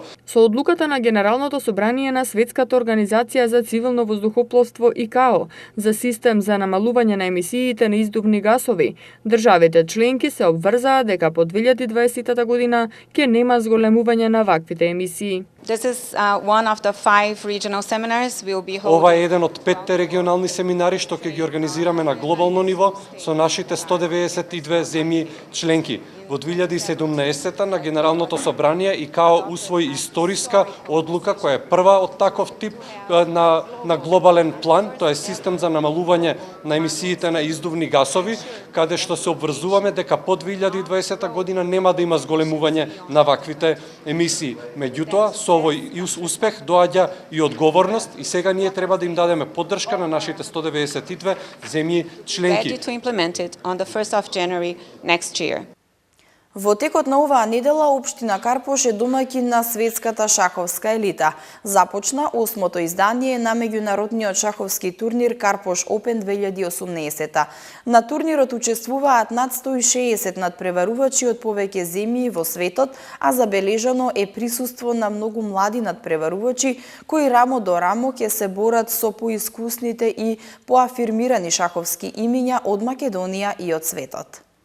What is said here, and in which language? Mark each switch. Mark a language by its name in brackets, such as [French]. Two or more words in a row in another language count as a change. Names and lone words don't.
[Macedonian] Со одлуката на Генералното собрание на Светската организација за цивилно воздухопловство ИКАО за систем за намалување на емисиите на издувни гасови, државите членки се обврзаа дека по 2020 година ќе нема зголемување на ваквите емисии. [English] This is one of the 5 regional seminars we will be holding. [Macedonian] Ова е еден од 5 регионални семинари што ќе ги организираме на глобално ниво со нашите 192 земји членки. Во 2017 на Генералното собрание ИКАО усвои историска одлука која е прва од таков тип на глобален план, тоа е систем за намалување на емисиите на издувни гасови, каде што се обврзуваме дека по 2020 година нема да има зголемување на ваквите емисии. Меѓутоа, со овој успех доаѓа и одговорност и сега ние треба да им дадеме поддршка на нашите 192 земји членки. [English] Ready to implement it on the 1st of January next year. [Macedonian] Во текот на оваа недела општина Карпош е домаќин на светската шаховска елита. Започна 8-то издание на меѓународниот шаховски турнир Карпош Open 2018. На турнирот учествуваат над 160 надпреварувачи од повеќе земји во светот, а забележано е присуство на многу млади надпреварувачи кои рамо до рамо ќе се борат со поискусните и поафирмирани шаховски имиња од Македонија и од светот.